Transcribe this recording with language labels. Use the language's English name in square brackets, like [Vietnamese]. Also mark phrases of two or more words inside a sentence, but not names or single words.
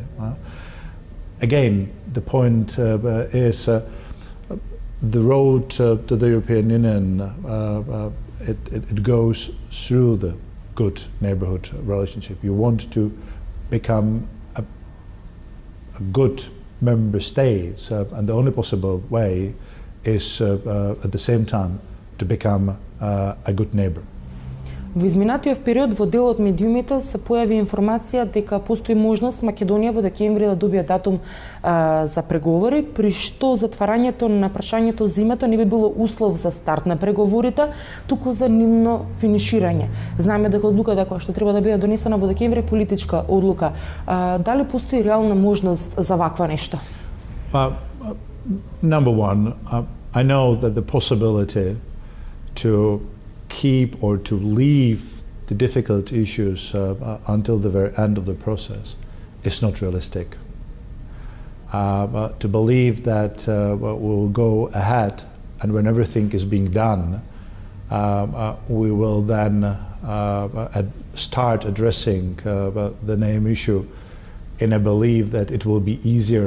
[English] Again, the point is the road to the European Union, it goes through the good neighborhood relationship. You want to become a good member state, and the only possible way is at the same time to become a good neighbor. [Macedonian] Во изминатиот период во дел од медиумите се појави информација дека постои можност Македонија во декември да добие датум за преговори, при што затварањето на прашањето за името не би било услов за старт на преговорите, туку за нивно финиширање. Знаеме дека одлуката која што треба да биде донесена во декември е политичка одлука. Дали постои реална можност за ваква нешто? [English] Number one, I know that the possibility to keep or to leave the difficult issues until the very end of the process is not realistic. To believe that we'll go ahead and when everything is being done, we will then start addressing the name issue in a belief that it will be easier.